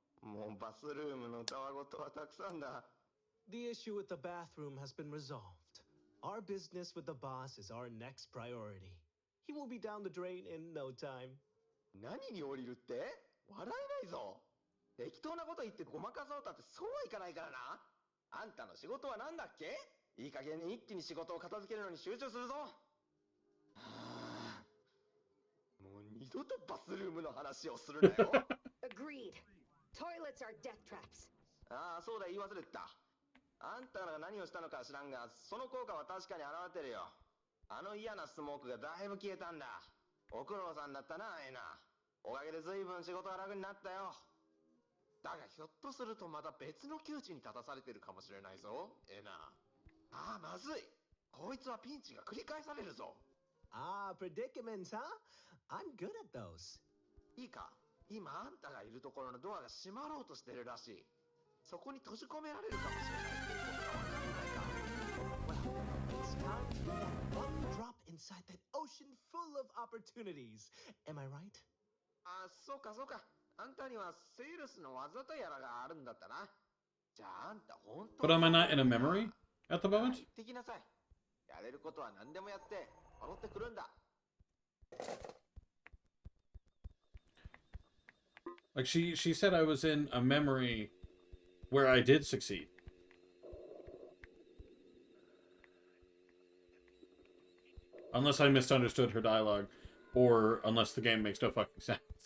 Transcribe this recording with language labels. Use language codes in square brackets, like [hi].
[ja] もうバスルームのたわごとはたくさんだ。 [en] The issue with the bathroom has been resolved. Our business with the boss is our next priority. He will be down the drain in no time. [ja] 何に降りるって？笑えないぞ。適当なこと言ってごまかそうたってそうはいかないからな。あんたの仕事は何だっけ？いい加減に一気に仕事を片付けるのに集中するぞ。はあ、もう二度とバスルームの話をするなよ。 [en] Agreed. Toilets are death traps. [ja] ああ、そうだ、言い忘れてた。あんたが何をしたのか知らんが、その効果は確かに現れてるよ。あの嫌なスモークがだいぶ消えたんだ。ご苦労さんだったな、エナ。おかげで随分仕事が楽になったよ。だがひょっとするとまた別の窮地に立たされてるかもしれないぞ、エナ。ああ、まずい。こいつはピンチが繰り返されるぞ。 [en] Ah, predicaments, huh? I'm good at those. [ja] いいか、今あんたがいるところのドアが閉まろうとしてるらしい。そこに閉じ込められるかもしれないっていうことがわかんないか。 [en] Well, it's time to be that one drop inside that ocean full of opportunities. Am I right? [ja] あ、そうかそうか。あんたにはセールスの技とやらがあるんだったな。じゃああんた本当 [en] But am I not in a memory at the moment? [ja] 行ってきなさい。やれることは何でもやって戻ってくるんだ。 [en] Like she said I was in a memory where I did succeed. Unless I misunderstood her dialogue, or unless the game makes no fucking sense.